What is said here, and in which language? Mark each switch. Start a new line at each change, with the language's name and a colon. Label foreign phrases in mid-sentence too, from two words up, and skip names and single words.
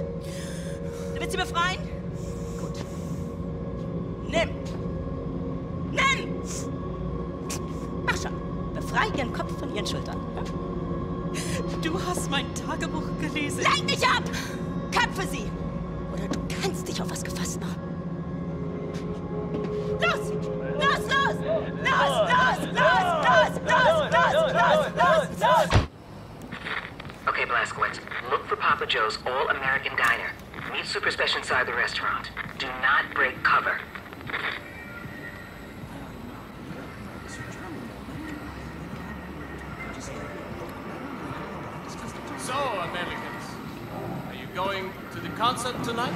German: Du willst sie befreien? Gut. Nimm! Nimm! Mach schon. Befreie ihren Kopf von ihren Schultern. Du hast mein Tagebuch gelesen. Lenk nicht ab! Köpfe sie! Oder du kannst dich auf was gefasst machen. Los! Los, los! Los, los, los, los, los, los, los, los, los!
English: Okay, Blazkowicz, look for Papa Joe's All-American Diner. Meet Super Special inside the restaurant. Do not break cover. So, Americans, are you going to the concert tonight?